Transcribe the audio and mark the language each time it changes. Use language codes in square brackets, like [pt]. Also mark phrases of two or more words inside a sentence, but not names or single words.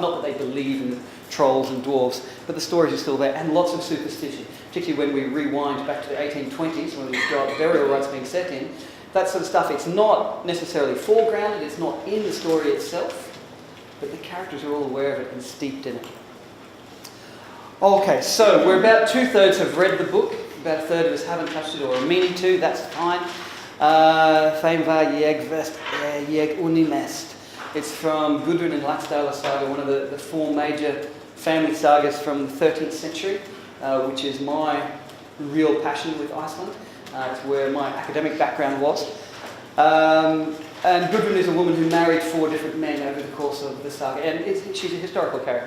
[en] Not that they believe in trolls and dwarves, but the stories are still there, and lots of superstition, particularly when we rewind back to the 1820s, when we've got burial rites being set in. That sort of stuff, it's not necessarily foregrounded, it's not in the story itself, but the characters are all aware of it and steeped in it. Okay, so we're about 2/3 have read the book, about 1/3 of us haven't touched it or are meaning to, that's fine. [is] Þeim var ég verst ég unimest. [en] It's from Gudrun and Laxdæla saga, one of the four major family sagas from the 13th century, which is my real passion with Iceland. It's where my academic background was. And Gudrun is a woman who married 4 different men over the course of the saga, and she's a historical character.